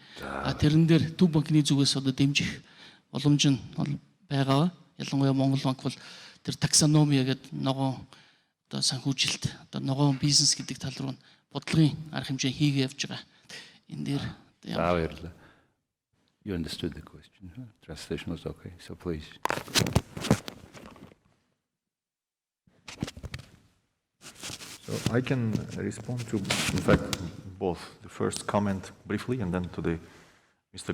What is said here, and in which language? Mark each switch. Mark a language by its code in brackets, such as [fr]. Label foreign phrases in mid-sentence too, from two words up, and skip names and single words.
[mn] Тэрэн дээр төв банкны зүгээс одоо дэмжих боломж нь байгаа. Ялангуяа Монгол банк бол тэр таксономия гэдэг ногоон одоо санхүүжилт, одоо ногоон бизнес гэдэг тал руу бодлогын арга хэмжээ хийгээ явж байгаа. Энэ дээр Баярлалаа. [en] You understood the question. Huh? Translation was okay. So please. So I can respond to, in fact, both the first comment briefly and then to the Mr.